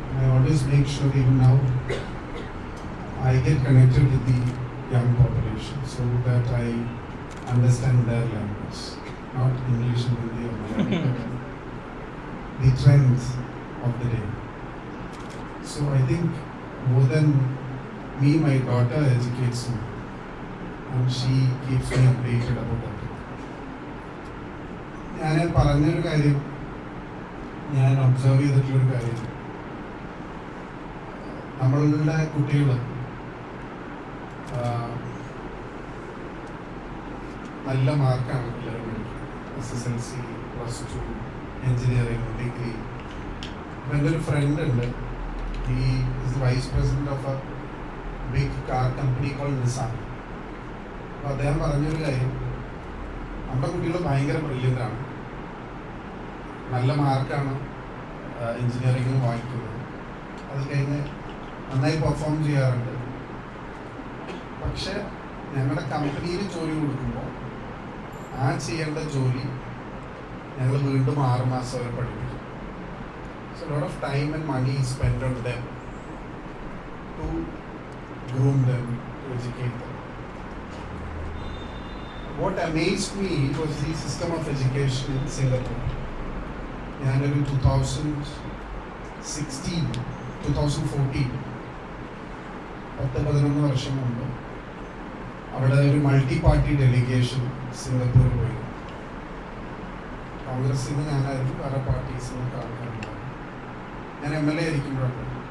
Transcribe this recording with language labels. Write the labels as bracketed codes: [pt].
[en] And I always make sure, even now, I get connected with the young population so that I understand their language, not English and Hindi or Malayalam, but the trends of the day. So I think more than me, my daughter educates me, and she keeps me updated about that. [ml] ഞാൻ പറഞ്ഞൊരു കാര്യം, ഞാൻ observe ചെയ്തിട്ടുള്ളൊരു കാര്യം, നമ്മളുടെ കുട്ടികൾ നല്ല മാർക്കാണ് എല്ലാവരും SSLC, +2, എഞ്ചിനീയറിംഗ്, ഡിഗ്രി. അപ്പം എൻ്റെ ഒരു ഫ്രണ്ട് ഉണ്ട്. [en] He is the vice president of a big car company called Nissan. [ml] അപ്പോൾ അദ്ദേഹം പറഞ്ഞൊരു കാര്യം, നമ്മുടെ കുട്ടികൾ ഭയങ്കര ബ്രില്യൻ്റ് ആണ്, നല്ല മാർക്കാണ് എഞ്ചിനീയറിംഗിന് വാങ്ങിക്കുന്നത്, അത് കഴിഞ്ഞ് നന്നായി പെർഫോം ചെയ്യാറുണ്ട്. പക്ഷെ ഞങ്ങളുടെ കമ്പനിയിൽ ജോലി കൊടുക്കുമ്പോൾ ആ ചെയ്യേണ്ട ജോലി ഞങ്ങൾ വീണ്ടും 6 മാസം വരെ പഠിപ്പിക്കും. [en] So a lot of time and money is spent on them to groom them, to educate them. What amazed me was the system of education in Singapore. In 2016, 2014, [ml] 10-11 വർഷം മുമ്പ് അവിടെ ഒരു മൾട്ടി പാർട്ടി ഡെലിഗേഷൻ സിംഗപ്പൂർ പോയി. കോൺഗ്രസിൽ നിന്ന് ഞാനായിരുന്നു, വേറെ പാർട്ടീസിൽ നിന്ന് ആൾക്കാരുണ്ടായിരുന്നു. ഞാൻ MLA ആയിരിക്കുമ്പോഴാണ്.